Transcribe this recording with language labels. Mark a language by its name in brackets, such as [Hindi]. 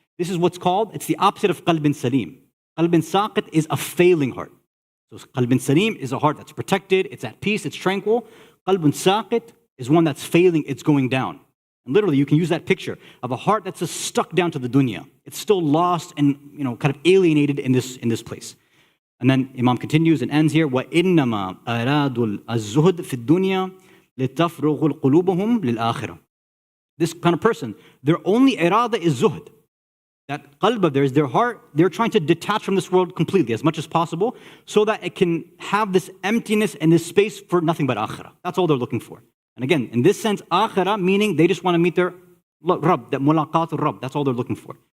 [English] This is what's called, it's the opposite of qalbin salim. Qalbin saqit is a failing heart. So qalbin salim is a heart that's protected, it's at peace, it's tranquil. Qalbin saqit is one that's failing, it's going down. And literally you can use that picture of a heart that's just stuck down to the dunya. It's still lost and kind of alienated in this place. And then Imam continues and ends here, [Arabic] وَإِنَّمَا أَرَادُوا الزُّهْدَ فِي الدُّنْيَا لِتَفْرُغُ قُلُوبَهُم لِلْآخِرَةِ. [English] This kind of person, their only irada is zuhd. That qalb of theirs, their heart, they're trying to detach from this world completely as much as possible so that it can have this emptiness and this space for nothing but akhirah. That's all they're looking for. And again, in this sense, akhirah, meaning they just want to meet their Rabb, that mulaqat al-Rabb, that's all they're looking for.